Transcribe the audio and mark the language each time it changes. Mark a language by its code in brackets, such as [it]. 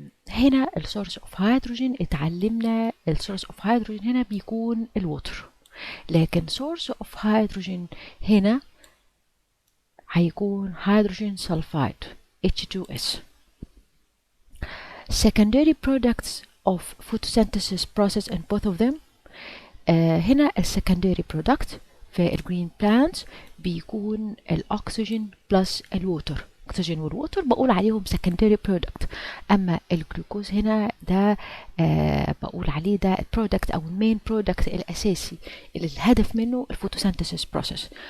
[ar] هنا السورس اوف هيدروجين اتعلمنا السورس اوف هيدروجين هنا بيكون الوتر، لكن سورس اوف هيدروجين هنا هيكون هيدروجين سلفايد H2S. [en] Secondary products of photosynthesis process in both of them. [ar] هنا السكندري برودكت في الجرين بلانتس بيكون الاكسجين بلس الووتر. الاكسجين والووتر بقول عليهم secondary product، اما الجلوكوز هنا ده بقول عليه ده البرودكت او المين برودكت الاساسي اللي الهدف منه الفوتوسينثيسيس بروسيس.